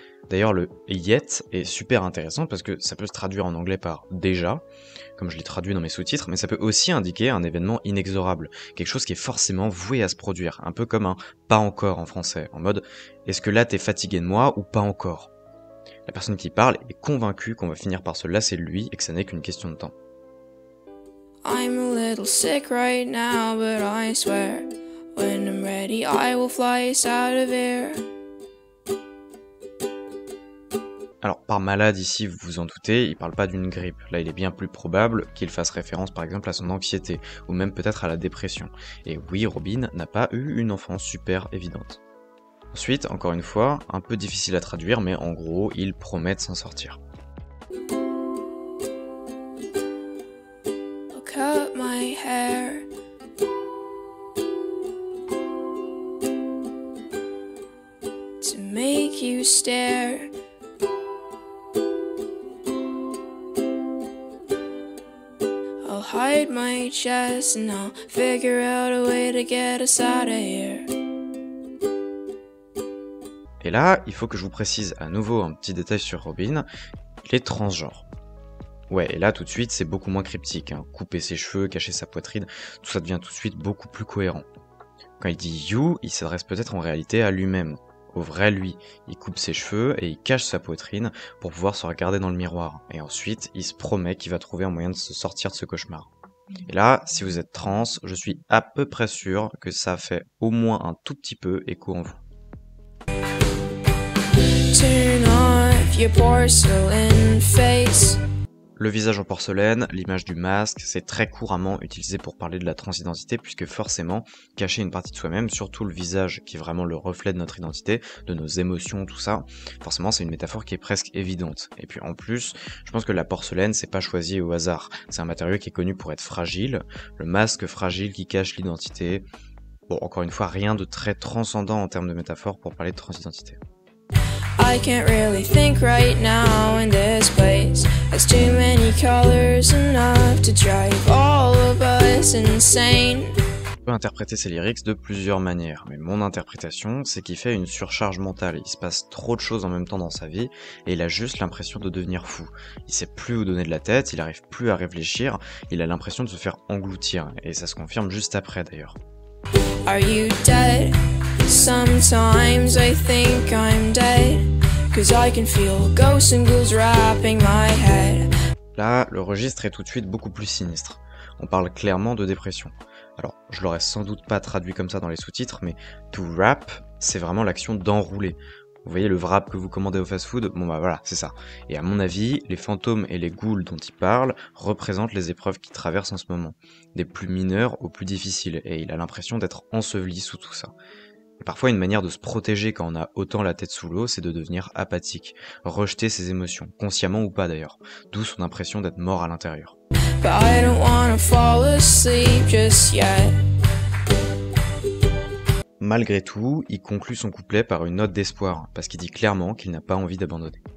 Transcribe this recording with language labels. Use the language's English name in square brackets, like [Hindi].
[French] D'ailleurs le yet est super intéressant parce que ça peut se traduire en anglais par déjà, comme je l'ai traduit dans mes sous-titres, mais ça peut aussi indiquer un événement inexorable, quelque chose qui est forcément voué à se produire, un peu comme un pas encore en français, en mode est-ce que là t'es fatigué de moi ou pas encore? La personne qui parle est convaincue qu'on va finir par se lasser de lui et que ça n'est qu'une question de temps. [English] I'm a little sick right now, but I swear, when I'm ready, I will fly us out of here. [French] Alors, par malade ici, vous vous en doutez, il parle pas d'une grippe. Là, il est bien plus probable qu'il fasse référence par exemple à son anxiété, ou même peut-être à la dépression. Et oui, Robin n'a pas eu une enfance super évidente. Ensuite, encore une fois, un peu difficile à traduire, mais en gros, il promet de s'en sortir. [English] I'll cut my hair. To make you stare. I'll hide my chest and I'll figure out a way to get us out of here. [French] Et là, il faut que je vous précise à nouveau un petit détail sur Robin, il est transgenre. Ouais, et là tout de suite c'est beaucoup moins cryptique, hein. Couper ses cheveux, cacher sa poitrine, tout ça devient tout de suite beaucoup plus cohérent. Quand il dit you, il s'adresse peut-être en réalité à lui-même, au vrai lui. Il coupe ses cheveux et il cache sa poitrine pour pouvoir se regarder dans le miroir. Et ensuite, il se promet qu'il va trouver un moyen de se sortir de ce cauchemar. Et là, si vous êtes trans, je suis à peu près sûr que ça fait au moins un tout petit peu écho en vous. [English] Turn off your porcelain face. [French] Le visage en porcelaine, l'image du masque, c'est très couramment utilisé pour parler de la transidentité puisque forcément, cacher une partie de soi-même, surtout le visage qui est vraiment le reflet de notre identité, de nos émotions, tout ça, forcément c'est une métaphore qui est presque évidente. Et puis en plus, je pense que la porcelaine c'est pas choisi au hasard, c'est un matériau qui est connu pour être fragile, le masque fragile qui cache l'identité. Bon, encore une fois, rien de très transcendant en termes de métaphore pour parler de transidentité. [English] I can't really think right now in this place. There's too many colors enough to drive all of us insane. [French] On peut interpréter ces lyrics de plusieurs manières, mais mon interprétation, c'est qu'il fait une surcharge mentale. Il se passe trop de choses en même temps dans sa vie, et il a juste l'impression de devenir fou. Il sait plus où donner de la tête, il arrive plus à réfléchir, il a l'impression de se faire engloutir, et ça se confirme juste après d'ailleurs. [English] Are you dead? Sometimes I think I'm dead, 'cause I can feel ghosts and ghouls wrapping my head. [French] Là, le registre est tout de suite beaucoup plus sinistre. On parle clairement de dépression. Alors, je l'aurais sans doute pas traduit comme ça dans les sous-titres, mais to wrap, c'est vraiment l'action d'enrouler. Vous voyez le wrap que vous commandez au fast-food? Bon bah voilà, c'est ça. Et à mon avis, les fantômes et les ghouls dont il parle représentent les épreuves qu'il traverse en ce moment. Des plus mineures aux plus difficiles, et il a l'impression d'être enseveli sous tout ça. Et parfois, une manière de se protéger quand on a autant la tête sous l'eau, c'est de devenir apathique, rejeter ses émotions, consciemment ou pas d'ailleurs, d'où son impression d'être mort à l'intérieur. [English] But I don't wanna fall asleep just yet. [French] Malgré tout, il conclut son couplet par une note d'espoir, parce qu'il dit clairement qu'il n'a pas envie d'abandonner.